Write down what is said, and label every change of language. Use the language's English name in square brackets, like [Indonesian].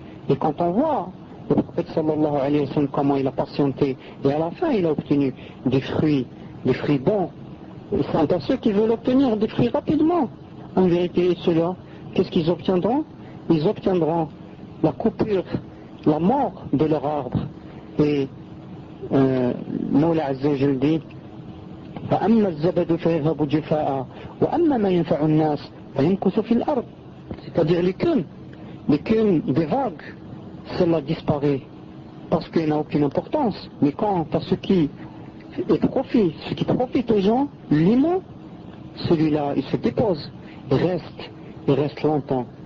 [French] Et quand on voit le prophète sallallahu alayhi wa sallam, comment il a patienté, et à la fin il a obtenu des fruits bons. Et c'est à ceux qui veulent obtenir des fruits rapidement. En vérité, ceux-là, qu'est-ce qu'ils obtiendront? Ils obtiendront la coupure, la mort de leur arbre. Et Mawla Azza wa Jal dit, [Arabic] فأما الزبد فيذهب جفاء وأما ما ينفع الناس فينكث في الأرض. [French] C'est-à-dire l'écume des vagues, cela disparaît parce qu'il n'a aucune importance. Mais quant à ce qui est profit, ce qui profite aux gens, l'humain, celui-là, il se dépose, il reste longtemps.